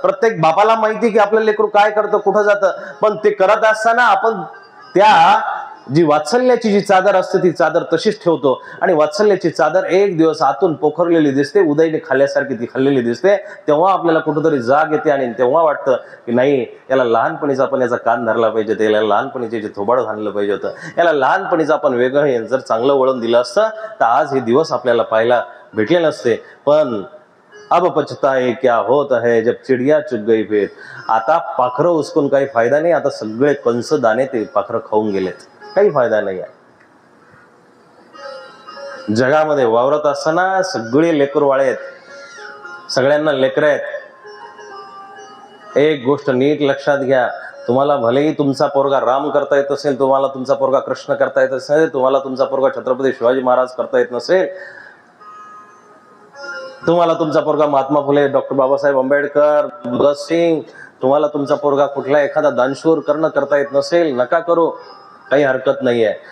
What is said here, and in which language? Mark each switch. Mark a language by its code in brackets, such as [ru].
[mr] प्रत्येक बापाला माहिती की आपलं लेकरू काय करतं, कुठं जातं. पण ते करत असताना आपण त्या जी वात्सल्याची जी चादर असते ती चादर तशीच ठेवतो, आणि वात्सल्याची चादर एक दिवस आतून पोखरलेली दिसते, उदयने खाल्ल्यासारखी ती खाल्लेली दिसते. तेव्हा आपल्याला कुठंतरी जाग येते आणि तेव्हा वाटतं की नाही, याला लहानपणीच आपण याचा कान धरला पाहिजे, त्याला लहानपणीचे जे थोबाड घाललं पाहिजे होतं, याला लहानपणीच आपण वेगळं जर चांगलं वळण दिलं असतं तर आज हे दिवस आपल्याला पाहायला भेटले नसते. [hi] पण अब पछताए क्या होत है जब चिडिया चुग गई फिर. [mr] आता पाखरं उचकून काही फायदा नाही, आता सगळे कंस दाणे ते पाखरं खाऊन गेलेत, काही फायदा नाही आहे. जगामध्ये वावरत असताना सगळे लेकरवाळे आहेत, सगळ्यांना लेकर आहेत. एक गोष्ट नीट लक्षात घ्या, तुम्हाला भलेही तुमचा पोरगा राम करता येत असेल, तुम्हाला तुमचा पोरगा कृष्ण करता येत असेल, तुम्हाला तुमचा पोरगा छत्रपती शिवाजी महाराज करता येत नसेल, तुम्हाला तुमचा पोरगा महात्मा फुले, डॉक्टर बाबासाहेब आंबेडकर, भगतसिंग, तुम्हाला तुमचा पोरगा कुठला एखादा दानशूर करता येत नसेल, नका करू, काही हरकत नाहीये.